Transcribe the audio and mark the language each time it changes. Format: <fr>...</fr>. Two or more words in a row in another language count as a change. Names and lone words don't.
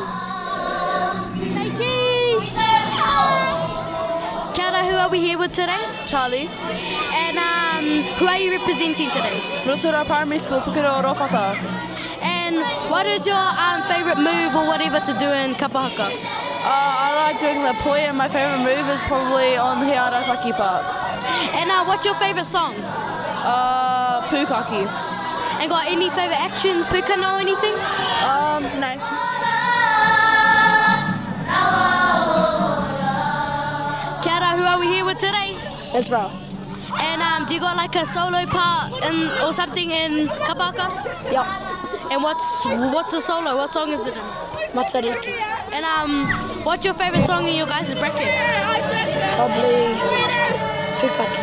<en>Say cheese!</en> <mi>Kia ora,</mi> <en>who are we here with today? Charlie. And who are you representing today? Rotorua Primary School, PukeroaPāoho. And what is your favourite move or whatever to do in Kapa Haka? I like doing the poi, and my favourite move is probably on the Hiarasaki part. And what's your favourite song? Pukaki. And got any favourite actions, pukana or anything? No.</en> <mi>Kia ora,</mi> <en>who are we here with today? Israel. And do you got like a solo part or something in Kapa Haka? Yep. And what's the solo? What song is it in? Matariki. And what's your favourite song in your guys' bracket? Probably Pukaki.</en>